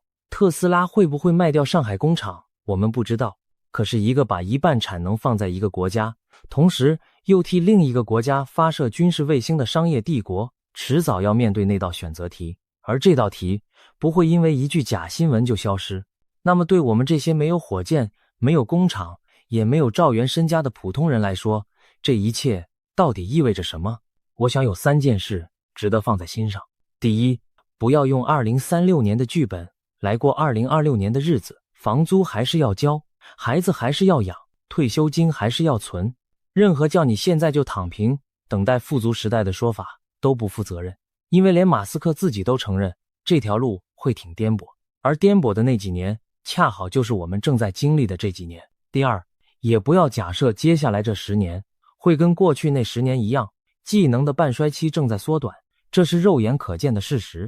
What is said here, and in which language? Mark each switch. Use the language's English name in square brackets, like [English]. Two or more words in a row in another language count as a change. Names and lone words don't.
[Chinese] 特斯拉會不會賣掉上海工廠，我們不知道。可是一個把一半產能放在一個國家，同時又替另一個國家發射軍事衛星的商業帝國，遲早要面對那道選擇題，而這道題不會因為一句假新聞就消失。那麼對我們這些沒有火箭、沒有工廠，也沒有兆元身家的普通人來說，這一切到底意味着什麼？我想有3件事值得放在心上。第一，不要用2036年的劇本來過2026年的日子，房租還是要交，孩子還是要養，退休金還是要存。任何叫你現在就躺平，等待富足時代的說法都不負責任，因為連馬斯克自己都承認這條路會挺顛簸，而顛簸的那幾年恰好就是我們正在經歷的這幾年。第二，也不要假設接下來這10年會跟過去那10年一樣，技能的半衰期正在縮短，這是肉眼可見的事實。